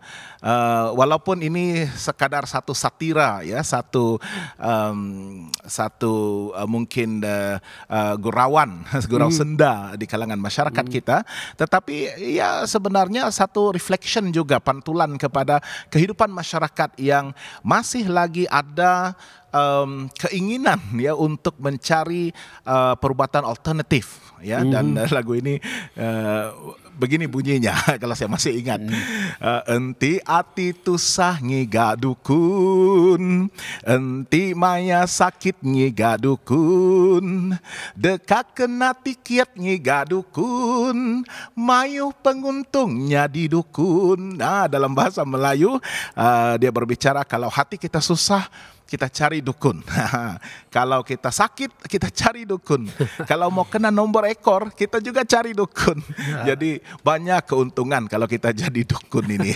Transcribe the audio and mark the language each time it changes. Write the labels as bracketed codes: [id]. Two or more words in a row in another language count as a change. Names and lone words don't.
[ms] Walaupun ini sekadar satu satira, ya, satu mungkin gurau senda di kalangan masyarakat kita, tetapi ya sebenarnya satu reflection juga, pantulan kepada kehidupan masyarakat yang masih lagi ada keinginan, ya, untuk mencari perubatan alternatif, ya. Dan lagu ini begini bunyinya kalau saya masih ingat. [iba] Enti ati tusah ngiga dukun, enti maya sakit ngiga dukun, dekak kena tikiat ngiga dukun, mayu penguntungnya di dukun. [ms] Nah, dalam bahasa Melayu dia berbicara kalau hati kita susah, kita cari dukun. Kalau kita sakit, kita cari dukun. Kalau mau kena nomor ekor, kita juga cari dukun. Jadi banyak keuntungan kalau kita jadi dukun ini.